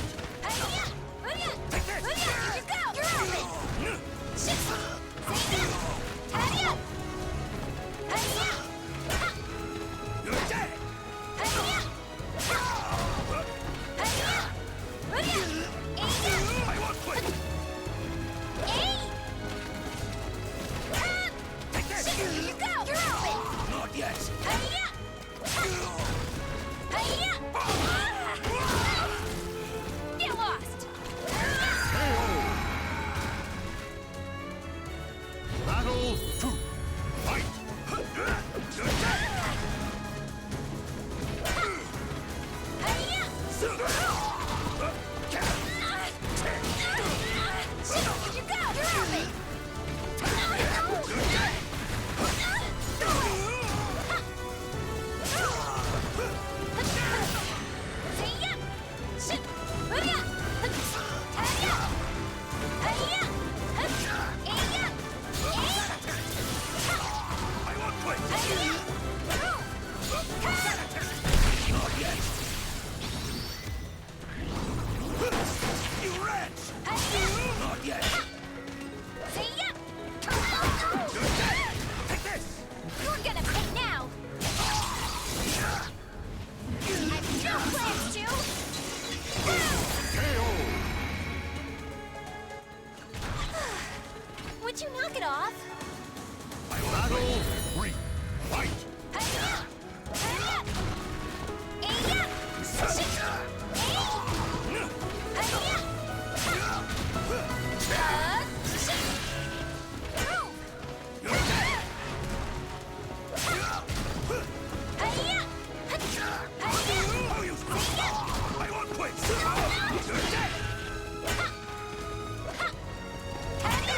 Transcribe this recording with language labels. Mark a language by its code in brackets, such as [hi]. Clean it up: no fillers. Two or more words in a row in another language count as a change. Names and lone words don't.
[en] Hi-ya! Hoo-ya! Take this! Hoo-ya! Here you go! You're open! Shit! Say-ya! Hi-ya! Hi-ya! Ha! You're dead! Hi-ya! Hi-ya! Hoo-ya! Hey-ya! I won't quit! Hey! Ha! Take this! Shit! Here you go! You're open! Not yet! Hi-ya! Ha! Hi-ya! Get lost! Battle two. Fight! You're dead! Hi-ya! Shit! Here you go! You're open! Hey-ya! Shit! Hoo-ya! Hi-ya! Hi-ya! Hey-ya! I won't quit! Hi-ya! Not yet! You wretch! Hi-ya! Not yet! See-ya! You're dead! Take this! You're gonna pay now! I've no plans to! Would you knock it off? Battle three. Fight! Hi-ya! Hi-ya! Hey-ya! Shit! Hey! Hi-ya! Shit! Move! You're dead! Hi-ya! Hi-ya! Oh, you I won't quit! You're dead! Hi-ya!